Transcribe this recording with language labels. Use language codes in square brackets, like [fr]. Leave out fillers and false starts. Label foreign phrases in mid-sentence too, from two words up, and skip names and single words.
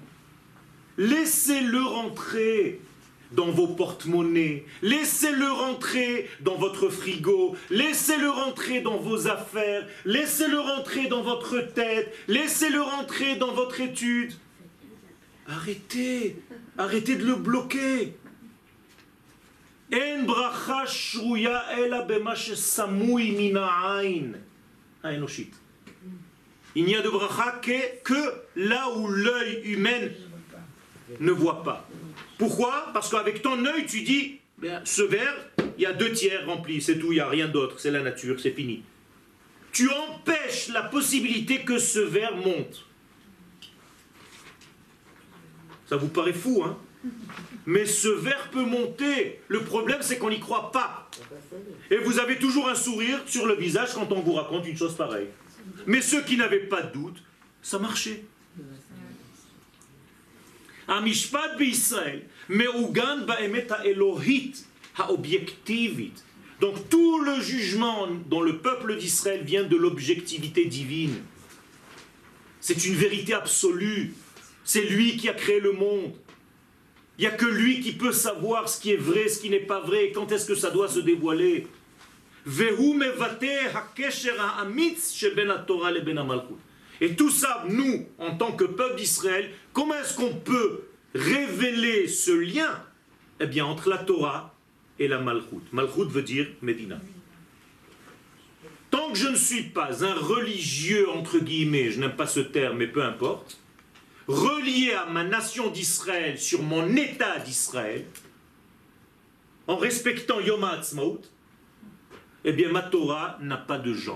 [fr] Laissez-le rentrer dans vos porte-monnaies, laissez-le rentrer dans votre frigo, laissez-le rentrer dans vos affaires, laissez-le rentrer dans votre tête, laissez-le rentrer dans votre étude. Arrêtez de le bloquer. [he] אין ברכה שרויה אלא במה שסמוי מן העין האנושית. [fr] Il n'y a de bracha que là où l'œil humain ne voit pas. Pourquoi? Parce qu'avec ton œil, tu dis, ce verre, il y a 2 tiers remplis, c'est tout, il n'y a rien d'autre, c'est la nature, c'est fini. Tu empêches la possibilité que ce verre monte. Ça vous paraît fou, hein? Mais ce verre peut monter. Le problème, c'est qu'on n'y croit pas. Et vous avez toujours un sourire sur le visage quand on vous raconte une chose pareille. Mais ceux qui n'avaient pas de doute, ça marchait. [he] המשפט בישראל מעוגן באמת האלוהית האובייקטיבית. [fr] Donc tout le jugement dont le peuple d'Israël vient de l'objectivité divine. C'est une vérité absolue. C'est lui qui a créé le monde. Il n'y a que lui qui peut savoir ce qui est vrai, ce qui n'est pas vrai, et quand est-ce que ça doit se dévoiler. [he] והוא מבטא הקשר האמיץ שבין התורה לבין המלכות. [fr] Et tout ça, nous, en tant que peuple d'Israël, comment est-ce qu'on peut révéler ce lien? Eh bien, entre la Torah et la Malchut. Malchut veut dire Médina. Tant que je ne suis pas un religieux, entre guillemets, je n'aime pas ce terme, mais peu importe, relié à ma nation d'Israël, sur mon état d'Israël, en respectant Yom HaAtzmaut, eh bien ma Torah n'a pas de jambes.